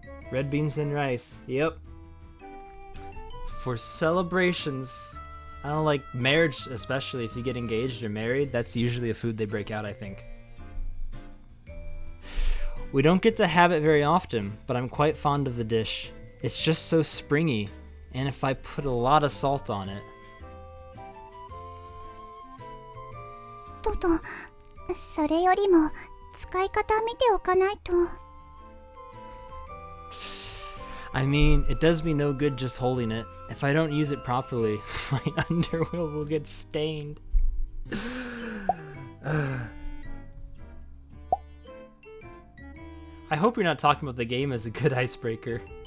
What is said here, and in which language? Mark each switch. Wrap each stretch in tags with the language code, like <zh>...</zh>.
<en>Red beans and rice, yep. For celebrations, I don't like marriage, especially if you get engaged or married, that's usually a food they break out, I think. We don't get to have it very often, but I'm quite fond of the dish. It's just so springy, and if I put a lot of salt on it.</en> <ja>トト、それよりも使い方見ておかないと。</ja> <en>I mean, it does me no good just holding it. If I don't use it properly, my underwear will get stained. I hope you're not talking about the game as a good icebreaker.</en>